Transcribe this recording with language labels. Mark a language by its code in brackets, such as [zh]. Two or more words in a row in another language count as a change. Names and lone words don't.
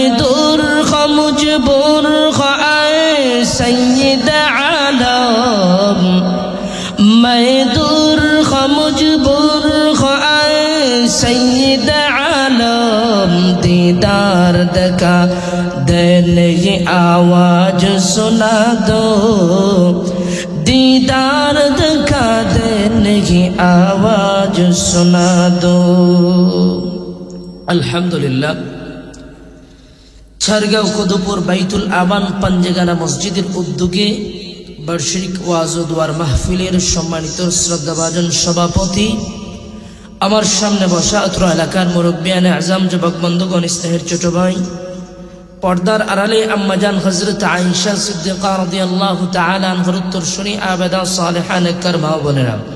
[ur] دور مجبور اے سید عالم، میں دور مجبور اے سید عالم، دیدار دکھا دینے کی آواز سنا دو، دیدار دکھا دینے کی آواز سنا دو۔ [bn] الحمدللہ ছারগাঁও কদুপুর বাইতুল আমান পাঞ্জেগানা মসজিদের উদ্যোগে বার্ষিক ওয়াজ ও দোয়ার মাহফিলের সম্মানিত শ্রদ্ধাভাজন সভাপতি আমার সামনে বসা অত্র এলাকার মুরব্বিয়ানে আজম, যুবক বন্ধুগণ, স্নেহের ছোট ভাই, পর্দার আড়ালে আম্মাজান হযরত আয়েশা সিদ্দিকা [ar] رضي الله تعالى عنها [bn] উত্তর শুনি আবেদা সালেহা নেককার মা বোনেরা,